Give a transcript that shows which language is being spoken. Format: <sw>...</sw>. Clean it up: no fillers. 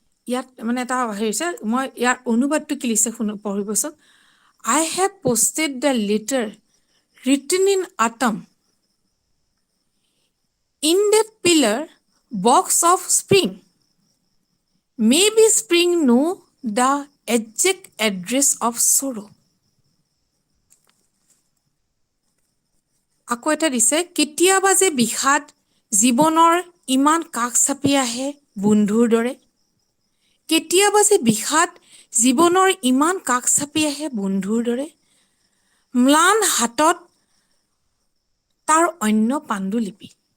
<as>ইয়াত মানে এটা হেৰিছে, মই ইয়াৰ অনুবাদটো কি লিখিছে পঢ়িবচোন।</as> <en>I have posted the letter written in autumn in that pillar box of spring. Maybe spring know the exact address of sorrow.</en> <as>আকৌ এটা দিছে, কেতিয়াবা যে বিষাদ জীৱনৰ ইমান কাষ চাপি আহে বন্ধুৰ দৰে। কেতিয়াবা যে বিষাদ জীৱনৰ ইমান কাষ চাপি আহে বন্ধুৰ দৰে। ম্লান হাতত তাৰ অন্য পাণ্ডুলিপি।</as>